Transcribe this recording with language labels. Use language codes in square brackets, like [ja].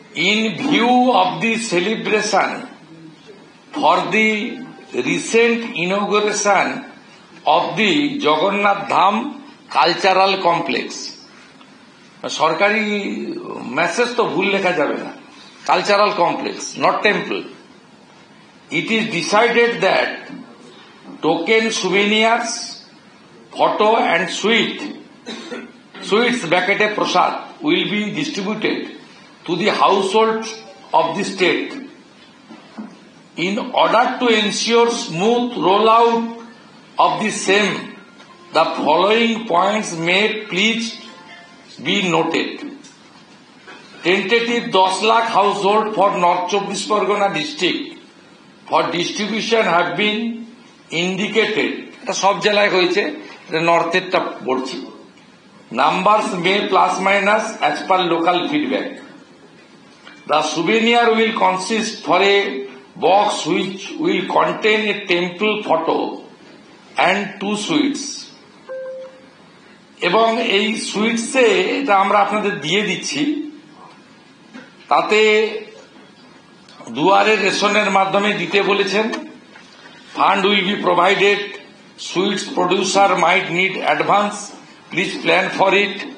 [en] in view of the celebration for the recent inauguration of the Jagannath Dham Cultural Complex, [bn] সরকারি message তো ভুল লেখা যাবে না, [en] Cultural complex, not temple. It is decided that token souvenirs, photo and sweets bracket prasad will be distributed to the households of the state. In order to ensure smooth rollout of the same, the following points may please be noted. Tentative 10 lakh household for North 24 Pargona district for distribution have been indicated. [bn] এটা সব জেলায় হয়েছে, এটা নর্থেরটা বলছি। [en] Numbers may plus minus as per local feedback. The souvenir will consist for a box which will contain a temple photo and 2 sweets. [bn] এবং এই সুইটসে এটা আমরা আপনাদের দিয়ে দিচ্ছি, তাতে দুয়ারে রেশনের মাধ্যমে দিতে বলেছেন। [en] Fund will be provided, sweets producer might need advance, please plan for it.